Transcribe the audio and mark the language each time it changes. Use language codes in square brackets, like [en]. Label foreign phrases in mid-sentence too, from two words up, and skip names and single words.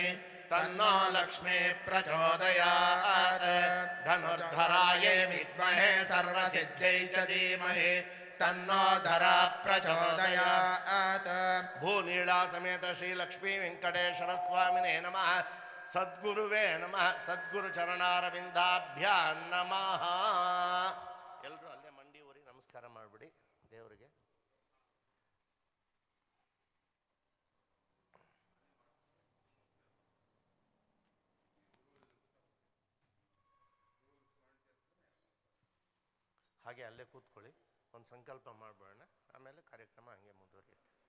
[sa] तन्नो लक्ष्मी प्रचोदयात् धनुर्धरायै विद्महे सर्वसिद्ध्यै च धीमहि तन्नो धरा प्रचोदयात् भूनीला समेत श्री लक्ष्मी वेंकटेश्वर स्वामिने नमः सद्गुरुवे नमः सद्गुरु चरणारविंदाभ्यां नमः [kn] ಎಲ್ಲರೂ ಅಲ್ಲೇ ಮಂಡಿ ಊರಿ ನಮಸ್ಕಾರ ಮಾಡಿಬಿಡಿ ದೇವರಿಗೆ ಹಾಗೆ ಅಲ್ಲೇ ಕೂತ್ಕೊಳ್ಳಿ ಒಂದು ಸಂಕಲ್ಪ ಮಾಡ್ಬೋಣ ಆಮೇಲೆ ಕಾರ್ಯಕ್ರಮ ಹಂಗೆ ಮುಂದುವರಿಯುತ್ತೆ